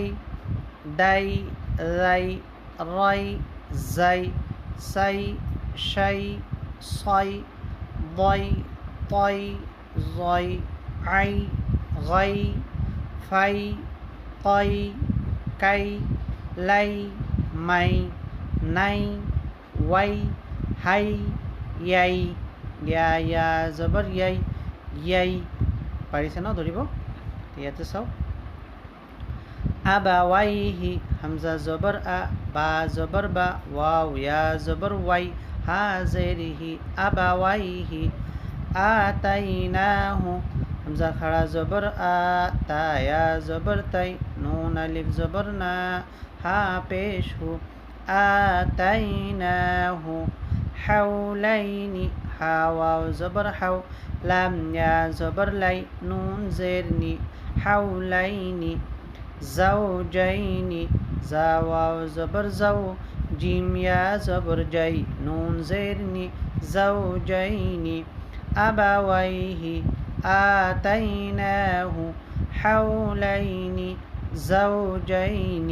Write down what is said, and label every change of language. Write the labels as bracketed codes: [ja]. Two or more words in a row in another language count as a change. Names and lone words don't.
[ar] داي ذي، راي زي، سي شي، صي ضي طي ظي، عي غي، في قي كي، لي مي، ني وي، هي يي، يا يا زبر يي يي। [as] পাৰিছে ন ধৰিব? ইয়াতে চাওক। [ar] أبويه همزة زبر أ، باء زبر ب، واو ياء زبر وي، هاء زير هي أبويه. آتيناه همزة كھڑا زبر آ، تاء ياء زبر تي، نون ألف زبر نا، هاء پیش ه. آتيناه حولين، حاء واو زبر حو، لام ياء زبر لي، نون زير ني، حولين. زوجين زا واو زبر زو، جيم يا زبر جاي، نون زيرني، زوجين. أبويه آتيناه حولين زوجين.